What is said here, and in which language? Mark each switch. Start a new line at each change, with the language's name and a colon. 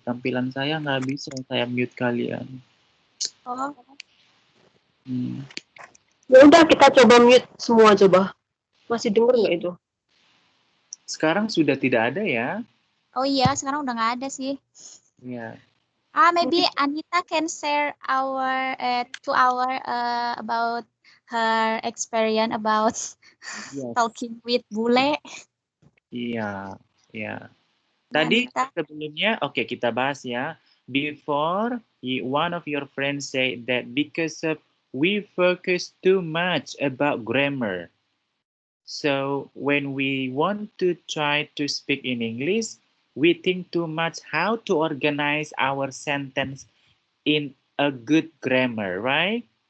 Indonesian: Tampilan saya nggak bisa saya mute kalian. Oh. Ya udah kita coba mute semua coba. Masih denger nggak itu? Sekarang sudah tidak ada ya? Oh iya, sekarang udah nggak ada sih. Iya.
English: Maybe Anita can share to our about her experience about talking with bule.
Indonesian: Iya, iya. Tadi sebelumnya, oke, kita bahas ya.
English: Before, one of your friends said that because of we focus too much about grammar. So when we want to try to speak in English, we think too much how to organize our sentence in a good grammar, right?